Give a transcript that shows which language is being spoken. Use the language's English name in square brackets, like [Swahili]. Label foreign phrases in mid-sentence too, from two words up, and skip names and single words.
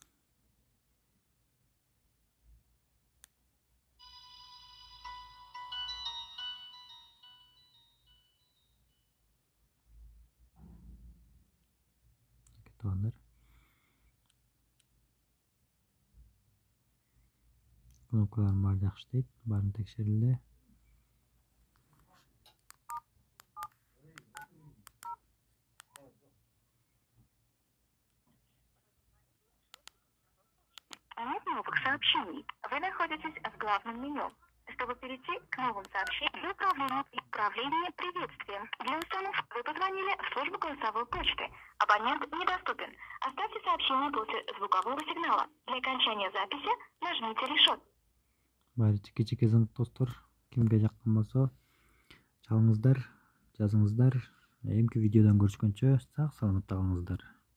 [Kyrgyz] Туугандар. Кнопкалар баары жакшы иштейт. Баарын текшерилди. [Russian] Нет новых сообщений. Вы находитесь в главном меню. Чтобы перейти к новым сообщениям, управление приветствием. Для установки вы позвонили в службу голосовой почты. Абонент недоступен. Оставьте сообщение после звукового сигнала. Для окончания записи нажмите решетку. [Kyrgyz] Баары чики-чики зыңк достор. Кимге жаккан болсо чалыңыздар, жазыңыздар. Эмки видеодон көрүшкөнчө сак саламатта калыңыздар.